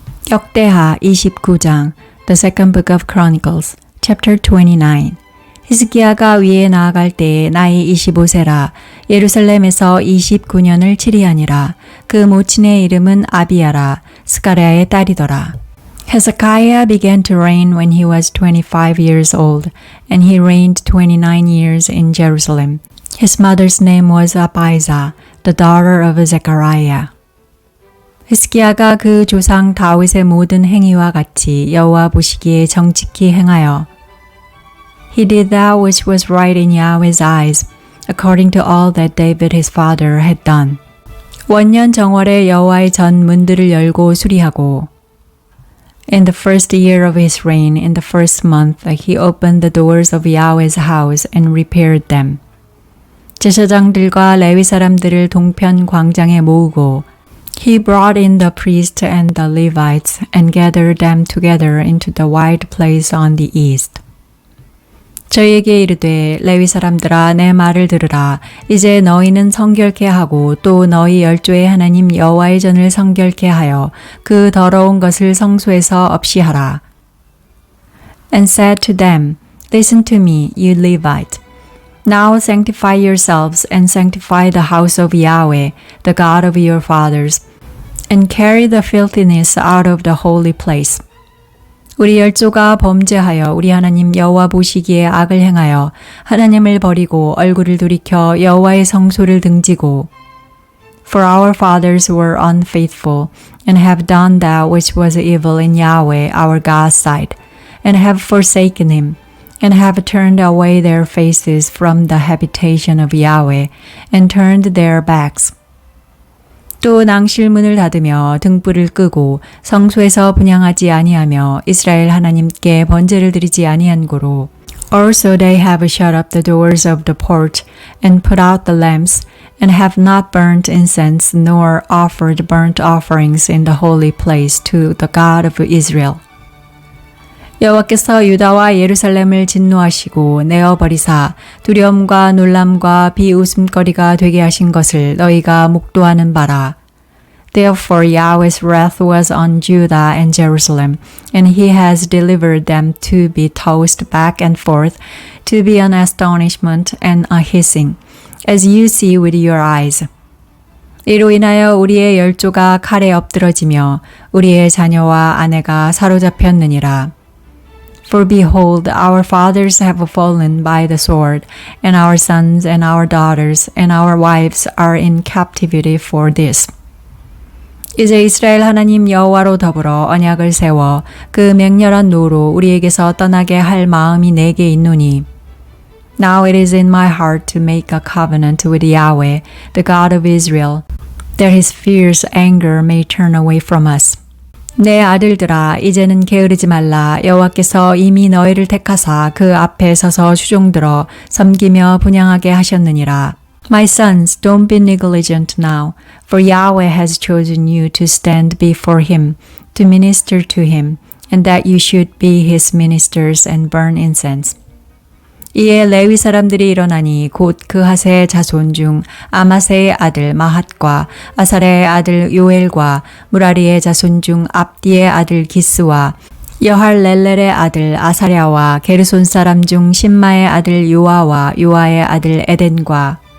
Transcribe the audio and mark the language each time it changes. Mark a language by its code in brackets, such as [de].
[ko] 역대하 29장 [en] The Second Book of Chronicles Chapter 29 [ko] 히스기야가 위에 나아갈 때에 나이 25세라 예루살렘에서 29년을 치리하니라. 그 모친의 이름은 아비야라 스가랴의 딸이더라. [en] Hezekiah began to reign when he was 25 years old, and he reigned 29 years in Jerusalem. His mother's name was Abijah, the daughter of Zechariah. [ko] 히스기야가 그 조상 다윗의 모든 행위와 같이 여호와 보시기에 정직히 행하여 [en] He did that which was right in Yahweh's eyes, according to all that David his father had done. [ko] 원년 정월에 여호와의 전 문들을 열고 수리하고 [en] In the first year of his reign, in the first month, he opened the doors of Yahweh's house and repaired them. [ko] 제사장들과 레위 사람들을 동편 광장에 모으고 [en] He brought in the priests and the Levites and gathered them together into the wide place on the east. [ko] 저희에게 이르되 레위 사람들아 내 말을 들으라. 이제 너희는 성결케 하고 또 너희 열조의 하나님 여호와의 전을 성결케 하여 그 더러운 것을 성소에서 없이 하라. [en] And said to them, Listen to me, you Levite. Now sanctify yourselves and sanctify the house of Yahweh, the God of your fathers, and carry the filthiness out of the holy place. [ko] 우리 열조가 범죄하여 우리 하나님 여호와 보시기에 악을 행하여 하나님을 버리고 얼굴을 돌이켜 여호와의 성소를 등지고 [en] For our fathers were unfaithful and have done that which was evil in Yahweh our God's sight and have forsaken him and have turned away their faces from the habitation of Yahweh and turned their backs. [ko] 또 낭실문을 닫으며 등불을 끄고 성소에서 분향하지 아니하며 이스라엘 하나님께 번제를 드리지 아니한 고로 [en] Also they have shut up the doors of the porch and put out the lamps and have not burnt incense nor offered burnt offerings in the holy place to the God of Israel. [ko] 여호와께서 유다와 예루살렘을 진노하시고 내어버리사 두려움과 놀람과 비웃음거리가 되게 하신 것을 너희가 목도하는 바라. [en] Therefore Yahweh's wrath was on Judah and Jerusalem, and he has delivered them to be tossed back and forth, to be an astonishment and a hissing, as you see with your eyes. [ko] 이로 인하여 우리의 열조가 칼에 엎드러지며 우리의 자녀와 아내가 사로잡혔느니라. [en] For behold, our fathers have fallen by the sword, and our sons and our daughters and our wives are in captivity for this. [ko] 이제 이스라엘 하나님 여호와로 더불어 언약을 세워 그 맹렬한 노로 우리에게서 떠나게 할 마음이 내게 있노니. [en] Now it is in my heart to make a covenant with Yahweh, the God of Israel, that his fierce anger may turn away from us. [ko] 내 아들들아 이제는 게으르지 말라. 여호와께서 이미 너희를 택하사 그 앞에 서서 수종들어 섬기며 분향하게 하셨느니라. [en] My sons, don't be negligent now, for Yahweh has chosen you to stand before him, to minister to him, and that you should be his ministers and burn incense. [ko] 이에 레위 사람들이 일어나니 곧 그하세의 자손 중 아마세의 아들 마핫과 아사랴의 아들 요엘과 무라리의 자손 중 압디의 아들 기스와 여할렐렐의 아들 아사랴와 게르손 사람 중 심마의 아들 요아와 요아의 아들 에덴과